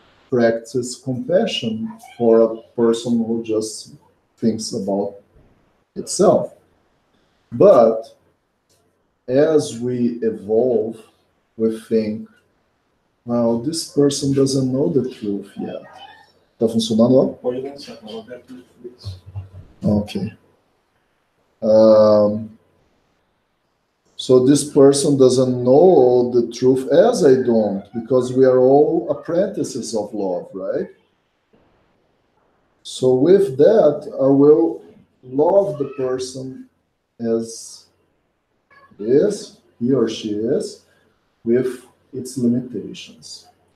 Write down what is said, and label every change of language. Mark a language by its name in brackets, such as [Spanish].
[English] practice compassion for a person who just thinks about itself. But as we evolve, we think, well, this person doesn't know the truth yet. [Portuguese] Tá funcionando lá? Pode lançar, ela vai pro Netflix. [English] Okay. So this person doesn't know all the truth, as I don't, because we are all apprentices of love, right? So with that, I will love the person as is, he or she is, with its limitations.